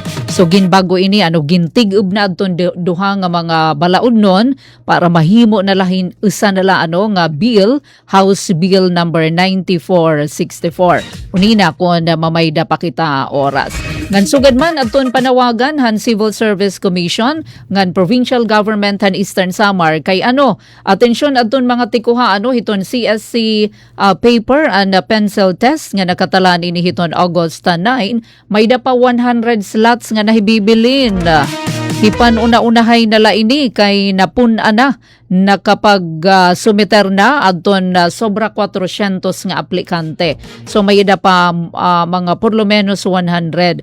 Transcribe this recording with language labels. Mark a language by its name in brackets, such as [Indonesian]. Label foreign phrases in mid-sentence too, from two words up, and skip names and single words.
[Waray] So ginbago ini gintig-ub na aton duha nga mga balaod nun para mahimo na lahin usa nala nga bill House Bill number 9464. Unina kon mamayda pa kita oras. Ngan sugad man aton panawagan han Civil Service Commission ngan Provincial Government han Eastern Samar kay atensyon aton mga tikuha hiton CSC [English] paper and pencil test [Waray] nga nakatalan ini hiton August 9 may da pa 100 slots nga nahibibilin. Hipan una-unahay nala ini kay napun-a na nakapag sumiter na adton sobra 400 nga aplikante. So may da pa mga [Spanish] por lo menos [Waray] 100.